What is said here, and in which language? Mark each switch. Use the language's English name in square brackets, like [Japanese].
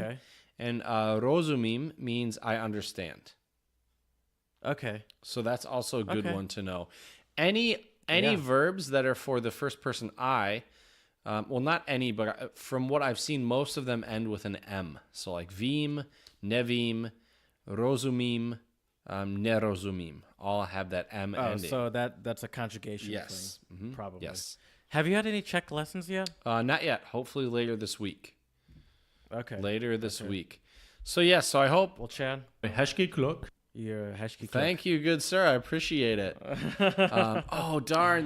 [English] Okay. And [Czech] rozumím [English] means I understand. Okay. So that's also a good Okay. one to know. Any verbs that are for the first person I, well, not any, but from what I've seen, most of them end with an M. So like [Czech] vím, nevím, rozumím, nerozumím. [English] All have that M ending. So that's a conjugation Yes. thing, probably. Yes. Have you had any Czech lessons yet? Not yet. Hopefully later this week. Okay. Later this week. So yes, so I hope. Well, Chad, [Czech] Hezký kluk. [English] you're [Czech] hezký kluk. [English] Thank you, good sir. I appreciate it. Oh darn!